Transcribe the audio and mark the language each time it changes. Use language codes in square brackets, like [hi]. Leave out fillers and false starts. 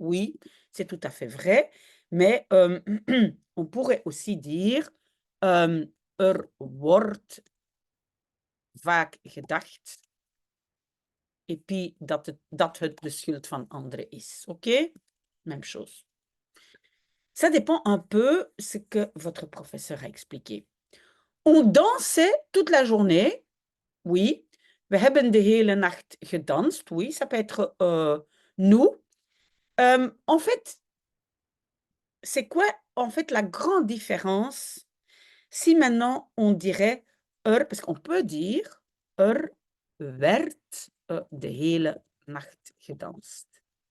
[fr] Oui, c'est tout à fait vrai. Mais on pourrait aussi dire [nl] wordt vaak gedacht. [fr] Et puis [nl] dat het de schuld van anderen is. [fr] OK? Même chose. Ça dépend un peu ce que votre professeur a expliqué. On dansait toute la journée. Oui. [nl] We hebben de hele nacht gedanst. [fr] Oui, ça peut être nous. En fait, c'est quoi en fait la grande différence si maintenant on dirait parce qu'on peut dire [nl] werd de hele nacht gedanst.